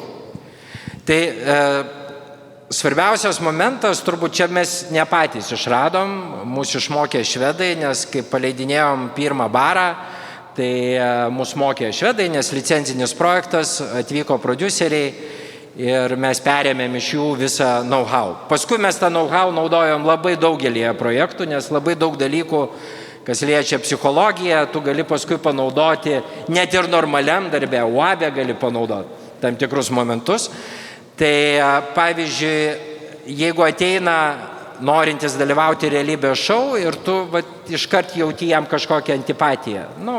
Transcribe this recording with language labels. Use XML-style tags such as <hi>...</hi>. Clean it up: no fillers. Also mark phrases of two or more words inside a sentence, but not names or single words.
<lt>Tai svarbiausias momentas, turbūt čia mes ne patys išradom, mūsų išmokė švedai, nes kai paleidinėjom pirmą barą, tai mus mokė švedai, nes licencinis projektas, atvyko prodiuseriai ir mes perėmėm iš jų visą know-how. Paskui mes tą know-how naudojom labai daugelį projektų, nes labai daug dalykų, kas liečia psichologiją, tu gali paskui panaudoti net ir normaliam darbė, UABE gali panaudoti tam tikrus momentus. Tai pavyzdžiui, jeigu ateina norintis dalyvauti realybės šou ir tu iškart jauti jam kažkokią antipatiją.</lt>